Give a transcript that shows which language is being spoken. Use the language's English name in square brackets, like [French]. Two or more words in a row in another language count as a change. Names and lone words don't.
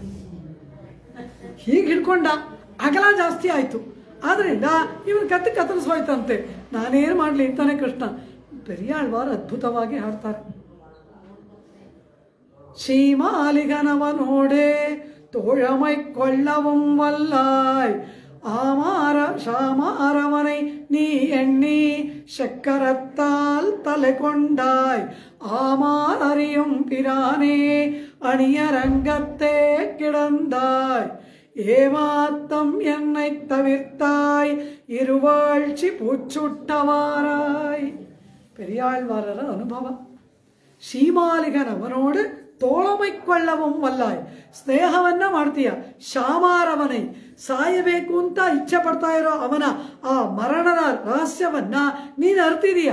[Kannada] ಹೀಗೆ ಹಿಡ್ಕೊಂಡ, ಅಗಲ ಜಾಸ್ತಿ ಆಯ್ತು. ಆದ್ರಿಂದ ಇವನ್ ಕತ್ತಿ ಕತ್ತರಿಸೋಯ್ತಂತೆ. ನಾನೇನು ಮಾಡಲಿ ಅಂತಾನೆ ಕೃಷ್ಣ. ಪೆರಿಯಾಳ್ವಾರ್ ಅದ್ಭುತವಾಗಿ ಹಾಡ್ತಾರೆ. [Tamil] ஸ்ரீமாலிகனவ நோடே ತೋழமை கொள்ளவும் வல்லாய் ஆமார ஷாமாரவனை நீ எண்ணி சக்கரத்தால் தலை கொண்டாய் ஆமார் அறியும் பிரானே அணியரங்கத்தே கிடந்தாய் ஏமாத்தம் என்னை தவிர்த்தாய் இருவாழ்ச்சி பூச்சுಟ್ಟವಾರಾಯ್. [Kannada] ಪೆರಿಯಾಳ್ವಾರರ ಅನುಭವ. [Tamil] ஸ்ரீமாலிகனவனோடு தோழமைகொள்ளவம் வல்லாய், [Kannada] ಸ್ನೇಹವನ್ನ ಮಾಡ್ತೀಯ. ಶಾಮಾರವನೈ, ಸಾಯಬೇಕು ಅಂತ ಇಚ್ಛೆ ಪಡ್ತಾ ಇರೋ ಅವನ ಆ ಮರಣದ ರಹಸ್ಯವನ್ನ ನೀನು ಅರ್ತಿದೀಯ.